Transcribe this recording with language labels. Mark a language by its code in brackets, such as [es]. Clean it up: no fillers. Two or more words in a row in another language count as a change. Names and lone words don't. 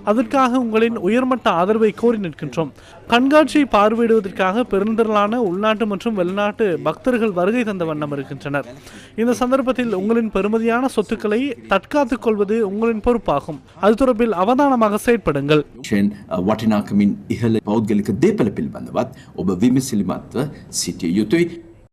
[ta] அதற்காக உங்களின் உயர்மட்ட ஆதரவை கோரி நிற்கின்றோம். கண்காட்சியை பார்வையிடுவதற்காக பெருந்திரளான உள்நாட்டு மற்றும் வெளிநாட்டு பக்தர்கள் வருகை தந்த வண்ணம் இருக்கின்றனர். இந்த சந்தர்ப்பத்தில் உங்களின் பெருமதியான சொத்துக்களை தற்காத்துக் கொள்வது உங்களின் பொறுப்பாகும். அது தொடர்பில் அவதானமாக செயற்படுங்கள். [si] වටිනාකමින් ඉහළ පෞද්ගලික දේපල පිළිබඳවත් ඔබ විමසිලිමත්ව සිටිය යුතුයි.